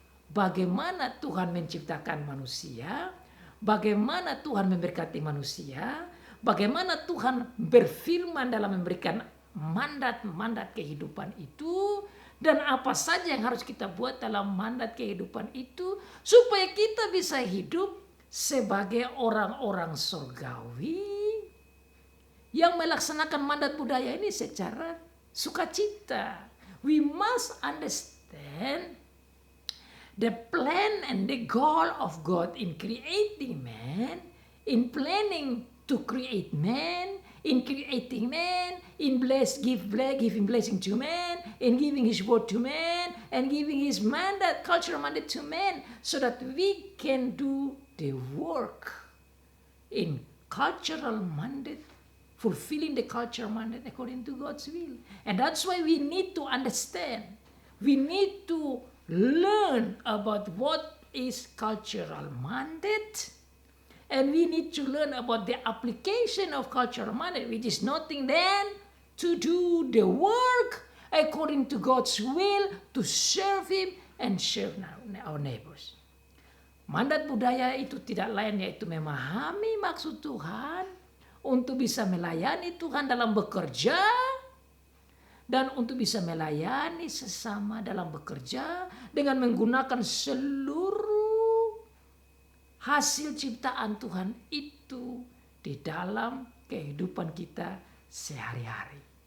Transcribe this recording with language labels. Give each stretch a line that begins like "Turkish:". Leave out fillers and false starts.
Indonesian: bagaimana Tuhan menciptakan manusia, bagaimana Tuhan memberkati manusia, bagaimana Tuhan berfirman dalam memberikan mandat-mandat kehidupan itu, dan apa saja yang harus kita buat dalam mandat kehidupan itu supaya kita bisa hidup sebagai orang-orang surgawi yang melaksanakan mandat budaya ini secara sukacita.
English: We must understand the plan and the goal of God in creating man, in planning to create man, in creating man, in giving blessing to man, in giving his word to man, and giving his mandate, cultural mandate to man, so that we can do the work in cultural mandate, fulfilling the cultural mandate according to God's will. And that's why we need to understand. We need to learn about what is cultural mandate. And we need to learn about the application of cultural mandate, which is nothing then to do the work according to God's will, to serve Him and serve our neighbors.
Indonesian: Mandat budaya itu tidak lain yaitu memahami maksud Tuhan untuk bisa melayani Tuhan dalam bekerja dan untuk bisa melayani sesama dalam bekerja dengan menggunakan seluruh hasil ciptaan Tuhan itu di dalam kehidupan kita sehari-hari.